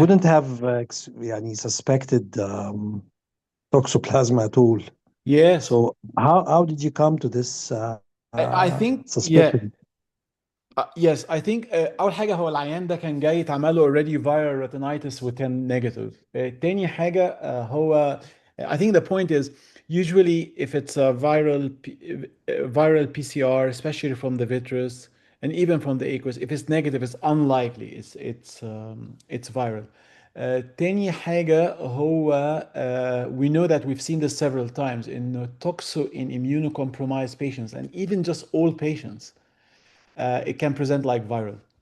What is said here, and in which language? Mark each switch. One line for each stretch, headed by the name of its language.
English: wouldn't have يعني suspected toxoplasma at all. Yes. So how did you come to this I think yeah. suspicion? Yes, I think
Arabic: اول حاجه هو العيان ده كان جاي اتعمل له
English: already viral retinitis
Arabic: وكان negative. تاني حاجه هو
English: I think the point is usually if it's a viral PCR especially from the vitreous and even from the aqueous if it's negative it's unlikely it's viral.
Arabic: تاني حاجه هو
English: we know that we've seen this several times in toxo in immunocompromised patients and even just all patients it can present like viral.